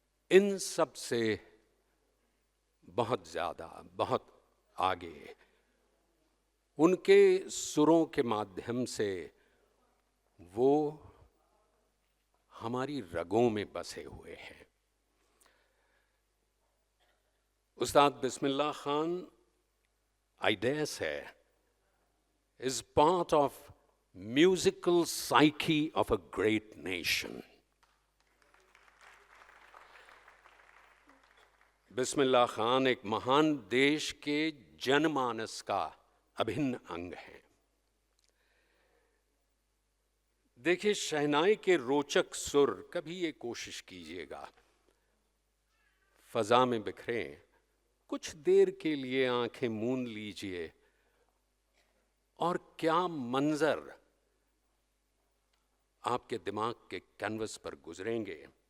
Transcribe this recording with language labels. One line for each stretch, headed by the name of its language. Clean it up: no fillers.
Hindi: इन सब से बहुत ज्यादा, बहुत आगे उनके सुरों के माध्यम से वो हमारी रगों में बसे हुए हैं।
English: Ustad Bismillah Khan, I dare say, is part of musical psyche of a great nation.
Hindi: Bismillah Khan एक महान देश के जनमानस का अभिन्न अंग है। देखिए, शहनाई के रोचक सुर, कभी ये कोशिश कीजिएगा, फजा में बिखरें, कुछ देर के लिए आंखें मूंद लीजिए और क्या मंजर आपके दिमाग के कैनवस पर गुजरेंगे।